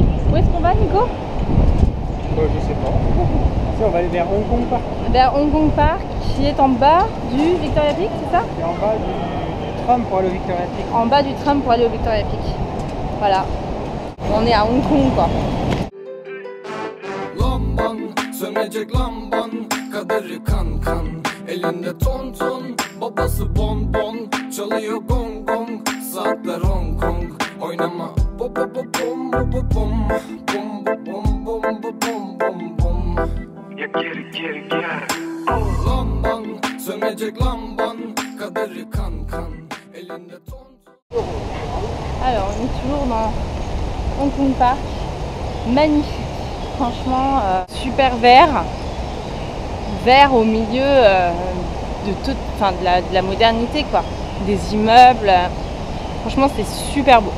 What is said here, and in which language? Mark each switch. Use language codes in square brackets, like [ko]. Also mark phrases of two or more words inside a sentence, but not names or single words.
[fr] Où est-ce qu'on va, Nico? Je sais pas. Si, on va aller vers Hong Kong Park. Vers Hong Kong Park, qui est en bas du Victoria Peak, c'est ça? Et en bas du tram pour aller au Victoria Peak. En bas du tram pour aller au Victoria Peak. Voilà. On est à Hong Kong, quoi. [tr] Lamban, sönecek lamban, kaderi kan kan. Elinde ton ton, babası bon bon. Çalıyor gong gong, saatler Hong Kong. Oynama, bo bo bo bom bo bo bom. Bom bo bom bom bo bom bom bom. Ya geri geri gel. Lamban, sönecek lamban, kaderi kan kan. Elinde ton ton. [fr] Alors, on est toujours dans Hong Kong Park. Magnifique. Franchement, super vert. Vert au milieu de la modernité, quoi. Des immeubles. Franchement, c'est super beau.